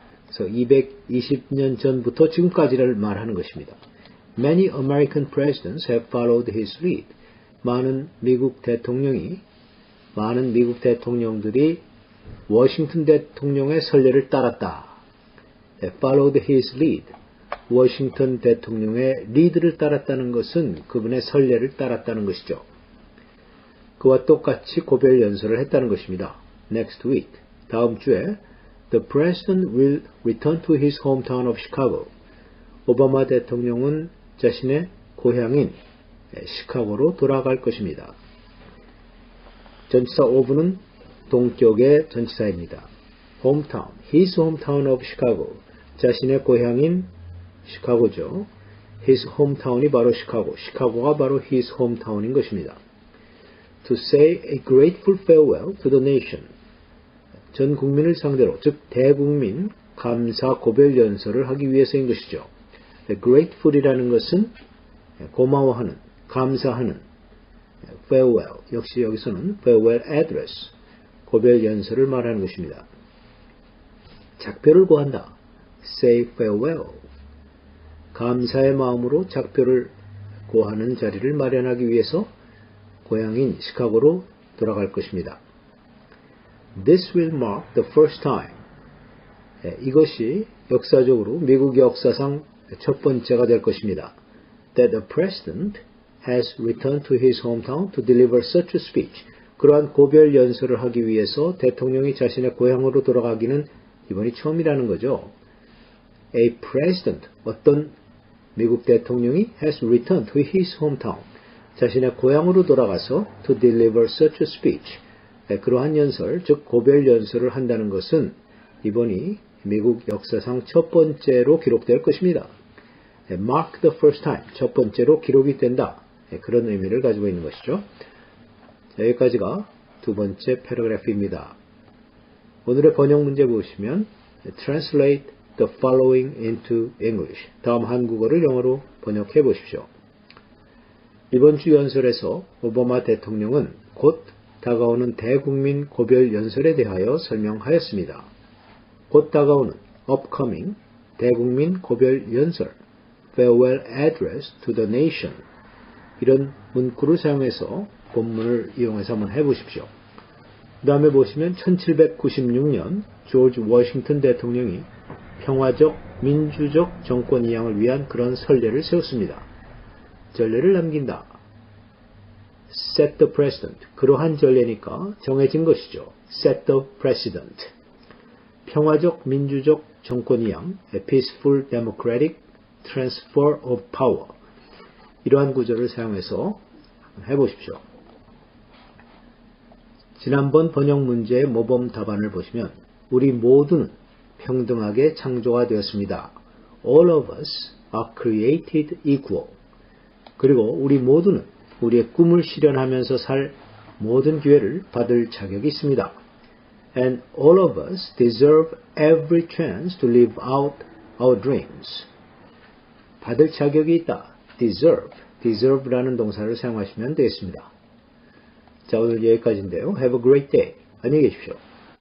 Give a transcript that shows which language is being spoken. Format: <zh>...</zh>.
<ko>그래서 220년 전부터 지금까지를 말하는 것입니다.</ko> <en>Many American presidents have followed his lead.</en> <ko>많은 미국 대통령들이 워싱턴 대통령의 선례를 따랐다.</ko> <en>Followed his lead.</en> <ko>워싱턴 대통령의 리드를 따랐다는 것은 그분의 선례를 따랐다는 것이죠. 그와 똑같이 고별 연설을 했다는 것입니다.</ko> <en>Next week,</en> <ko>다음 주에</ko> <en>The president will return to his hometown of Chicago.</en> <ko>오바마 대통령은 자신의 고향인 시카고로 돌아갈 것입니다. 전치사 of는 동격의 전치사입니다.</ko> <en>hometown, his hometown of Chicago.</en> <ko>자신의 고향인 시카고죠. his hometown이 바로 시카고가 바로 his hometown인 것입니다.</ko> <en>To say a grateful farewell to the nation.</en> <ko>전 국민을 상대로, 즉 대국민 감사 고별 연설을 하기 위해서인 것이죠. grateful이라는 것은 고마워하는, 감사하는, farewell, 역시 여기서는 farewell address, 고별 연설을 말하는 것입니다. 작별을 고한다. say farewell. 감사의 마음으로 작별을 고하는 자리를 마련하기 위해서 고향인 시카고로 돌아갈 것입니다.</ko> <en>This will mark the first time.</en> <ko>이것이 역사적으로 미국 역사상 첫 번째가 될 것입니다.</ko> <en>That a president has returned to his hometown to deliver such a speech.</en> <ko>그러한 고별 연설을 하기 위해서 대통령이 자신의 고향으로 돌아가기는 이번이 처음이라는 거죠.</ko> <en>A president,</en> <ko>어떤 미국 대통령이</ko> <en>has returned to his hometown,</en> <ko>자신의 고향으로 돌아가서</ko> <en>to deliver such a speech,</en> <ko>그러한 연설, 즉 고별 연설을 한다는 것은 이번이 미국 역사상 첫 번째로 기록될 것입니다.</ko> <en>Mark the first time,</en> <ko>첫 번째로 기록이 된다. 그런 의미를 가지고 있는 것이죠. 여기까지가 두 번째 패러그래프입니다. 오늘의 번역 문제 보시면</ko> <en>Translate the following into English.</en> <ko>다음 한국어를 영어로 번역해 보십시오. 이번 주 연설에서 오바마 대통령은 곧 다가오는 대국민 고별 연설에 대하여 설명하였습니다. 곧 다가오는 upcoming 대국민 고별 연설</ko> <en>farewell address to the nation,</en> <ko>이런 문구를 사용해서 본문을 이용해서 한번 해보십시오. 그 다음에 보시면 1796년 조지 워싱턴 대통령이 평화적, 민주적 정권 이양을 위한 그런 선례를 세웠습니다. 전례를 남긴다.</ko> <en>Set the precedent.</en> <ko>그러한 전례니까 정해진 것이죠.</ko> <en>Set the precedent.</en> <ko>평화적, 민주적 정권 이양,</ko> <en>a peaceful democratic transfer of power.</en> <ko>이러한 구조를 사용해서 해보십시오. 지난번 번역 문제의 모범 답안을 보시면 우리 모두는 평등하게 창조가 되었습니다.</ko> <en>All of us are created equal.</en> <ko>그리고 우리 모두는 우리의 꿈을 실현하면서 살 모든 기회를 받을 자격이 있습니다.</ko> <en>And all of us deserve every chance to live out our dreams.</en> <ko>받을 자격이 있다. deserve라는 동사를 사용하시면 되겠습니다. 자, 오늘 여기까지인데요.</ko> <en>Have a great day.</en> <ko>안녕히 계십시오.</ko>